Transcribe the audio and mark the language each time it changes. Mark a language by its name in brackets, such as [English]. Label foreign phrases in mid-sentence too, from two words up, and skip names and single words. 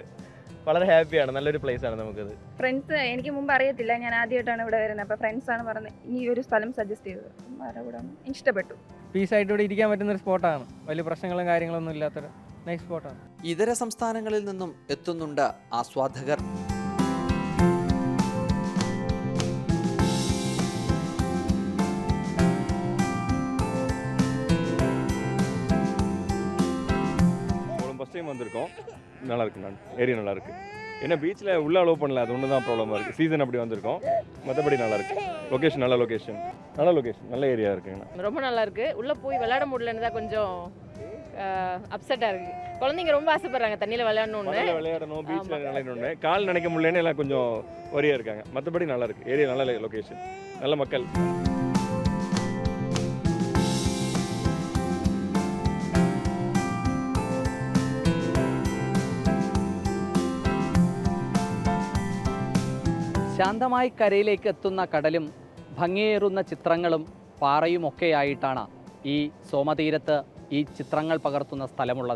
[Malayalam] വളരെ ഹാപ്പിയാണ്, നല്ലൊരു പ്ലേസാണ് നമുക്കത്. ഫ്രണ്ട്സ് എനിക്ക് മുമ്പ് അറിയത്തില്ല, ഞാൻ ആദ്യമായിട്ടാണ് ഇവിടെ വരുന്നത്. അപ്പോൾ ഫ്രണ്ട്സാണ് പറഞ്ഞത് ഈ ഒരു സ്ഥലം സജസ്റ്റ് ചെയ്തത്. ഇവിടെ ഇഷ്ടപ്പെട്ടു. പീസായിട്ട് ഇവിടെ ഇരിക്കാൻ പറ്റുന്നൊരു സ്പോട്ടാണ്. വലിയ പ്രശ്നങ്ങളും കാര്യങ്ങളൊന്നും ഇല്ലാത്തൊരു [English] nice spot. [Malayalam] ഇതര സംസ്ഥാനങ്ങളിൽ നിന്നും എത്തുന്നുണ്ട് ആസ്വാദകർ. [English] first time [Tamil] வந்திருக்கோம். நல்லா இருக்கு, ஏரியா நல்லா இருக்கு. ஏன்னா பீச்சில் உள்ள அலோவ் பண்ணல, அது ஒன்று தான் ப்ராப்ளமாக இருக்குது. சீசன் அப்படி வந்திருக்கோம், மற்றபடி நல்லா இருக்கு. லொக்கேஷன் நல்ல லொக்கேஷன், நல்ல ஏரியா இருக்குங்கண்ணா. ரொம்ப நல்லா இருக்கு. உள்ளே போய் விளையாட முடியலன்னு தான் கொஞ்சம் அப்செட்டாக இருக்குது. குழந்தைங்க ரொம்ப ஆசைப்படுறாங்க தண்ணியில் விளையாடணும், பீச்சில் விளையாடணும்னு. கால் நினைக்க முடியலன்னு எல்லாம் கொஞ்சம் ஒரியாக இருக்காங்க. மற்றபடி நல்லா இருக்கு, ஏரியா நல்ல லொக்கேஷன், நல்ல மக்கள். [Malayalam] ശാന്തമായി കരയിലേക്ക് എത്തുന്ന കടലും ഭംഗിയേറുന്ന ചിത്രങ്ങളും പാറയുമൊക്കെയായിട്ടാണ് ഈ സോമതീരത്ത് ഈ ചിത്രങ്ങൾ പകർത്തുന്ന സ്ഥലമുള്ളത്.